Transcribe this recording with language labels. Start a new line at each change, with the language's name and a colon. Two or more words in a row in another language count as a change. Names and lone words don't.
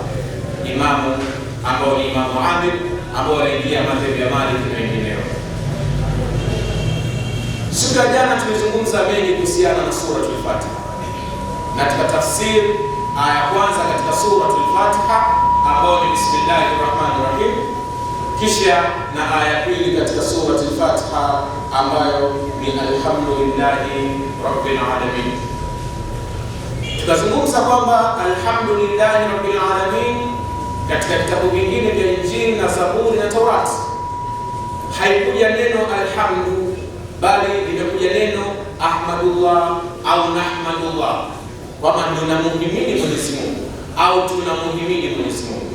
Swahili: Imamu ambao ni Imamu Amir ambao waliingia madhehebu ya Malik na wengineo. Siku ya jana tulizungumza mengi kuhusiana na sura al-Fatiha, na tukatafsiri aya kwanza katika sura al-Fatiha ambao ni
Arabic: بسم الله الرحمن الرحيم,
Swahili: kisha na aya pili katika sura al-Fatiha ambayo ni
Arabic: الحمد لله رب العالمين.
Swahili: Tukazungumza kwamba
Arabic: الحمد لله رب العالمين
Swahili: katika vitabu vingine vya Injili na Zaburi na Taurati haikuja neno alhamdu, bali limekuja neno ahmadullah au nahmadullah, kwamba tunamuhimidi Mwenyezi Mungu au tunamuhimidi Mwenyezi Mungu.